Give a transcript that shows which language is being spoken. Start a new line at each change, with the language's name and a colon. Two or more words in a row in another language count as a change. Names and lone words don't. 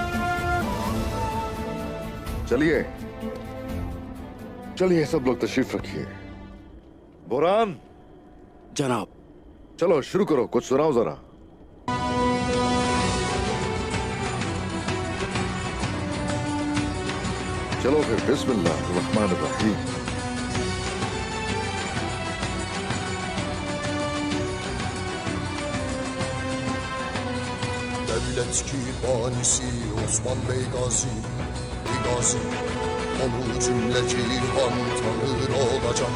Urdu: چلیے چلیے سب لوگ تشریف رکھیے. बुरहान जनाब। چلو شروع کرو، کچھ سناؤ ذرا۔ چلو پھر
Arabic: بسم الله رحمان رحيم.
Turkish: Devlet ki banisi Osman Bey Gazi, Gazi, onu cümle cihan tanır olacak.